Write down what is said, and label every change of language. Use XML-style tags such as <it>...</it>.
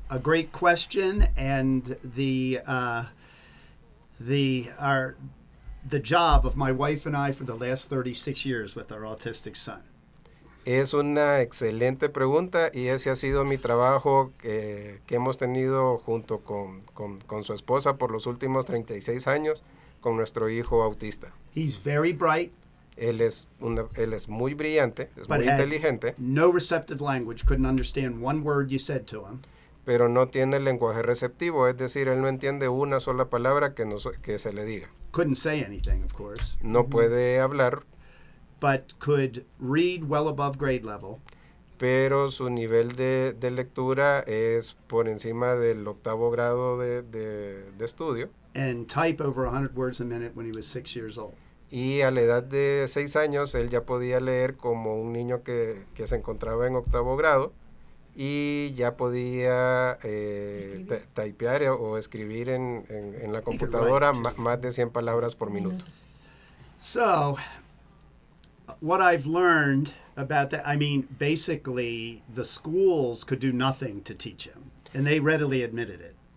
<en>A great question, and the job of my wife and I for the last 36 years with our autistic son.</en> <es>Es una excelente pregunta y ese ha sido mi trabajo que hemos tenido junto con su esposa por los últimos 36 años con nuestro hijo autista.</es> <en>He's very bright.</en> <es>Él es muy brillante, es muy inteligente.</es> <en>No receptive language, couldn't understand one word you said to him.</en> <es>Pero no tiene lenguaje receptivo, es decir, él no entiende una sola palabra que se le diga.</es> <en>Couldn't say anything, of course.</en> <es>No puede hablar.</es> <en>But could read well above grade level.</en> <es>Pero su nivel de lectura es por encima del octavo grado de estudio.</es> <en>And type over 100 words a minute when he was 6 years old.</en> <es>Y a la edad de 6 años, él ya podía leer como un niño que se encontraba en octavo grado. Y ya podía typear o escribir en la computadora más de 100 palabras por minuto.</es> <en>So, what I've learned about that, I mean, basically, the schools could do nothing to teach him, and they readily admitted it.</en>